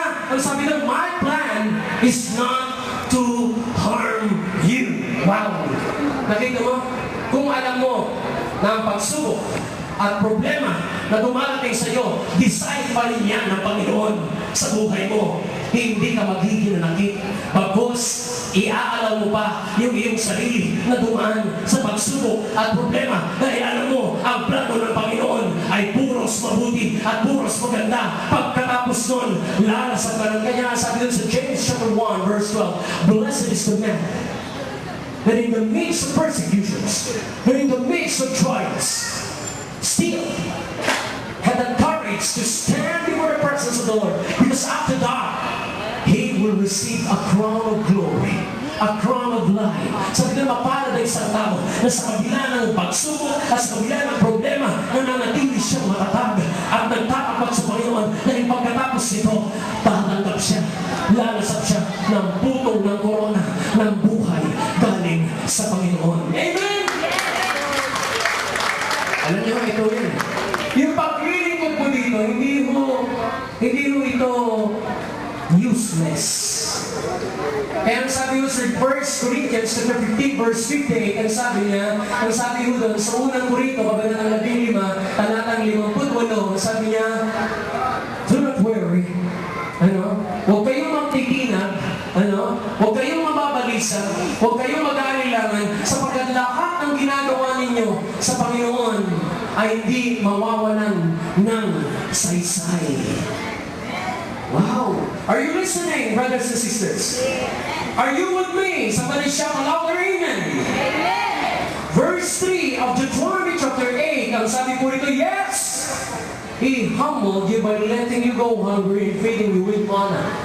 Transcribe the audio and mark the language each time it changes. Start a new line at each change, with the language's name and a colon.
Filipino: Ang sabi ng,
English: my plan is not to harm you.
Filipino: Wow! Nakita mo? Kung alam mo na ang pagsubok at problema na dumarating sa iyo, design pa rin yan ng Panginoon sa buhay mo. hindi ka magiging nanakit. Bagos, iaalaw mo pa yung iyong sarili na dumaan sa pagsubok at problema. Dahil alam mo, ang plano ng Panginoon ay puros mabuti at puros maganda. Pagkatapos nun, lalasap ka ng kanya. Sabi dun sa
English: James chapter 1 verse 12, blessed is the man that in the midst of persecutions, that in the midst of trials, still had the courage to stand before the presence of the Lord. Because after that, he will receive a crown of glory, a crown of life.
Filipino: Sabi na mapalad ang isang tao na sa kabila ng pagsubok at sa kabila ng problema, nananatili siyang matatag at nagtatapat sa Panginoon na yung pagkatapos nito, tatanggap siya, lalasap siya ng putong ng korona ng buhay galing sa Panginoon. Amen! Alam niyo, ito yun. Yung paglilingkod mo dito, hindi mo ito useless. Kaya ang sabi ko sa 1 Corinthians 15 verse 58, ang sabi ko doon, sa unang Korinto, kabanatang 15, talatang 58, sabi niya,
English: do not worry.
Filipino: Huwag kayong magtitinag, huwag kayong mababalisa, huwag kayong mag-aalilangan, sapagkat lahat ng ginagawa ninyo sa Panginoon ay hindi mawawalan ng saysay. Wow!
English: Are you listening, brothers and sisters? Are you with me? Somebody shout a louder amen. Verse 3 of Deuteronomy chapter 8,
Filipino: ang sabi po rito,
English: yes! He humbled you by letting you go hungry and feeding you with manna.